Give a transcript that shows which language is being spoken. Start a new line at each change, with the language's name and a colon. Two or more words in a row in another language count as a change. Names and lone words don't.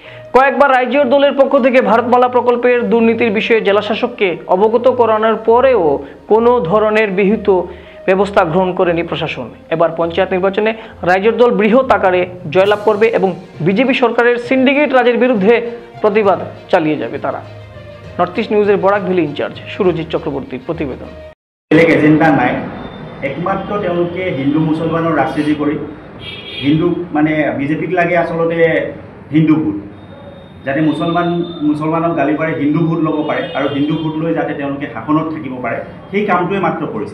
Bangla: কয়েকবার রাইজিওর দলের পক্ষ থেকে ভারতমালা প্রকল্পের দুর্নীতির বিষয়ে জেলাশাসককে অবগত করানোর পরেও কোনো ধরনের বিহিত ব্যবস্থা গ্রহণ করেনি প্রশাসন। এবার পঞ্চায়েত নির্বাচনে রাইজিওর দল বৃহৎ আকারে জয়লাভ করবে এবং বিজেপি সরকারের সিন্ডিকেট রাজের বিরুদ্ধে প্রতিবাদ চালিয়ে যাবে তারা। নর্থ ইস্ট নিউজের বরাকভেলি ইনচার্জ সুরজিৎ চক্রবর্তীর প্রতিবেদন।
Assamese: বেলেগ এজেণ্ডা নাই, একমাত্ৰ তেওঁলোকে হিন্দু মুছলমানৰ ৰাজনীতি কৰি হিন্দু মানে বিজেপিক লাগে আচলতে হিন্দু ভোট, যাতে মুছলমানক গালি পাৰে হিন্দু ভোট ল'ব পাৰে আৰু হিন্দু ভোট লৈ যাতে তেওঁলোকে শাসনত থাকিব পাৰে, সেই কামটোৱে মাত্ৰ কৰিছে।